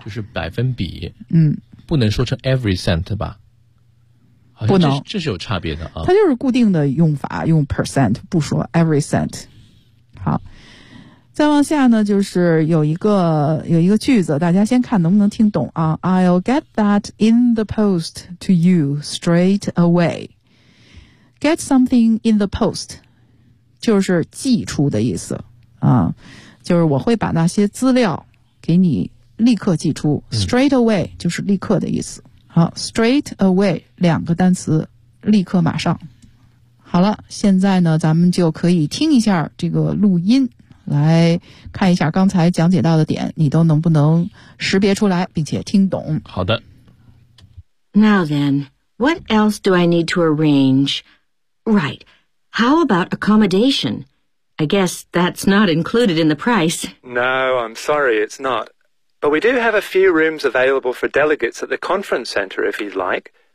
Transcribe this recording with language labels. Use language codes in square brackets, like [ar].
[zh] 就是百分比，嗯，不能说成 every cent 吧，不能，这是有差别的啊。它就是固定的用法，用 percent 不说 every cent。好，再往下呢，就是有一个句子，大家先看能不能听懂啊。 [en] I'll get that in the post to you straight away. Get something in the post, [zh] 就是寄出的意思啊，就是我会把那些资料给你立刻寄出。 Straight away 就是立刻的意思。好 ，straight away 两个单词，立刻马上。好了，现在呢，咱们就可以听一下这个录音。来看一下刚才讲解到的点，你都能不能识别出来并且听懂。好的。 [en] Now then, what else do I need to arrange? Right, how about accommodation? I guess that's not included in the price. No, I'm sorry, it's not. But we do have a few rooms available for delegates at the conference center if you'd like.